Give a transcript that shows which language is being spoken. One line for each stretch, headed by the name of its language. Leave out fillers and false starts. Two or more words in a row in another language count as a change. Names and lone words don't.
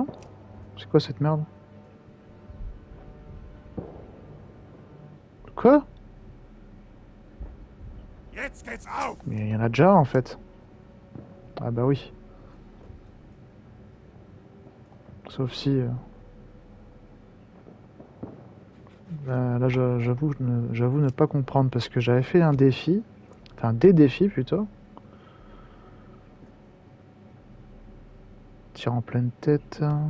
French: C'est quoi cette merde? Quoi?
German: Jetzt geht's auf.
French: Mais il y en a déjà en fait. Ah bah oui. Sauf si... là j'avoue ne pas comprendre parce que j'avais fait un défi. Enfin des défis plutôt. Tir en pleine tête.